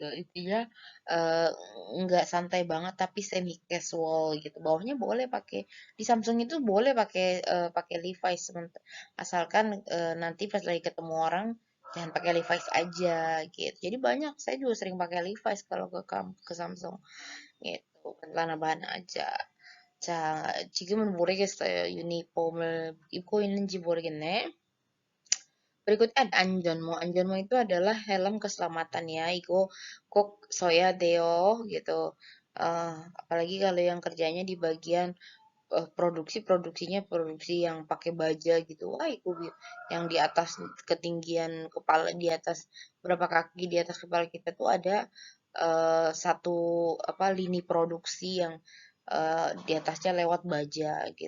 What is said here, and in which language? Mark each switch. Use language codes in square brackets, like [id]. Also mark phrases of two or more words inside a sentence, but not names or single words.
[id] Intinya eh, nggak santai banget tapi semi casual gitu. Bawahnya boleh pakai, di Samsung itu boleh pakai pakai Levi's, asalkan nanti pas lagi ketemu orang jangan pakai Levi's aja gitu. Jadi banyak, saya juga sering pakai Levi's kalau ke Samsung gitu. Celana bahan aja. [ko] 자, 지금은 모르겠어요. 유니폼을 입고 있는지 모르겠네. [id] Berikutnya ada anjonmo. Anjonmo itu adalah helm keselamatan ya. Iku kok soya deo gitu. Apalagi kalau yang kerjanya di bagian produksinya produksi yang pakai baja gitu. Wah, itu yang di atas ketinggian kepala, di atas berapa kaki di atas kepala kita tuh ada satu apa lini produksi yang di atasnya lewat baja gitu.